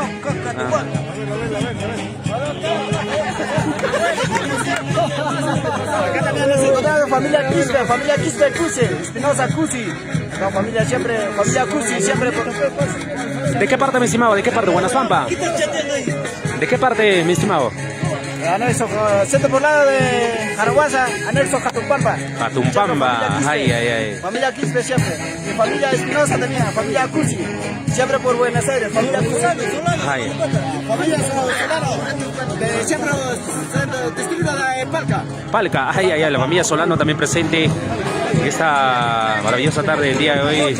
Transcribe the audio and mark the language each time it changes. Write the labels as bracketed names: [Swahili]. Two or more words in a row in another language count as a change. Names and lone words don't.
[Spanish] Familia Quispe Cusi, Espinosa Cusi. No, familia Cusi, siempre. ¿De qué parte, mi estimado? ¿De qué parte? Buenas Pampa. ¿De qué parte, mi estimado? Anexo, centro poblado de Jaraguasa, anexo Jatumpamba. Jatumpamba, ay. Familia Quispe siempre. Mi familia Espinosa también, familia Cusi. Siempre por Buenos Aires, familia Cusi. Ay. Familia Solano, de siempre distrito de Palca. Palca, ay, la familia Solano también presente en esta maravillosa tarde del día de hoy.